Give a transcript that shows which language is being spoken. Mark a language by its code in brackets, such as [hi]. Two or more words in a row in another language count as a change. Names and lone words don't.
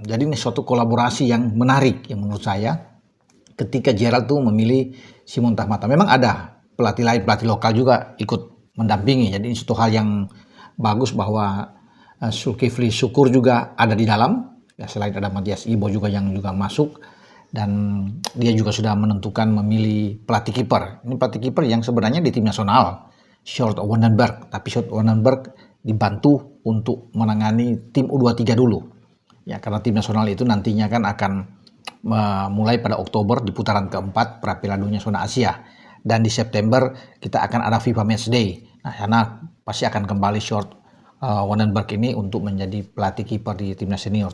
[id] Jadi ini suatu kolaborasi yang menarik yang menurut saya. Ketika Gerald tuh memilih Simon Tahamata, memang ada pelatih lain, pelatih lokal juga ikut mendampingi. Jadi ini suatu hal yang bagus bahwa Zulkifli Syukur juga ada di dalam. Ya, selain ada Matias Ibo juga yang juga masuk, dan dia juga sudah menentukan memilih pelatih kiper. Ini pelatih kiper yang sebenarnya di tim nasional, Sjoerd van den Berg, tapi Sjoerd van den Berg dibantu untuk menangani tim U23 dulu. Ya, karena tim nasional itu nantinya kan akan mulai pada Oktober di putaran keempat Piala Dunia Zona Asia, dan di September kita akan ada FIFA Match Day. Nah, karena pasti akan kembali Sjoerd van den Berg ini untuk menjadi pelatih kiper di timnas senior.